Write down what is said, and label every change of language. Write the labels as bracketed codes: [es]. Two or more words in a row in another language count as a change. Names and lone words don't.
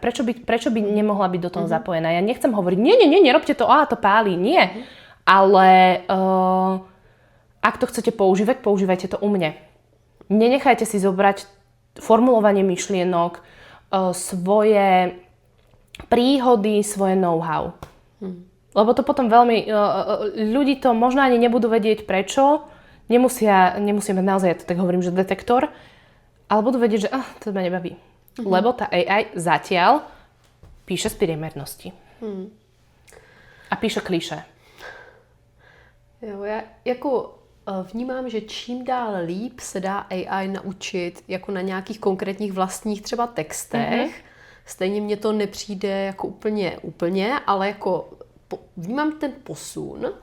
[sk] Prečo by nemohla byť do toho zapojená? Ja nechcem hovoriť, nie, nerobte to, to páli. Nie. Ale ak to chcete používať, používajte to u mne. Nenechajte si zobrať formulovanie myšlienok, svoje príhody, svoje know-how. Lebo to potom veľmi... ľudí to možno ani nebudú vedieť prečo. Nemusia mať naozaj, ja to tak hovorím, že detektor, ale budú vedieť, že to ma nebaví. Lebo tá AI zatiaľ píše z priemernosti. A píše klišé. [cs] Jo, já jako vnímám, že čím dál líp se dá AI naučit jako na nějakých konkrétních vlastních třeba textech. Stejně mně to nepřijde jako úplně, ale jako vnímám ten posun.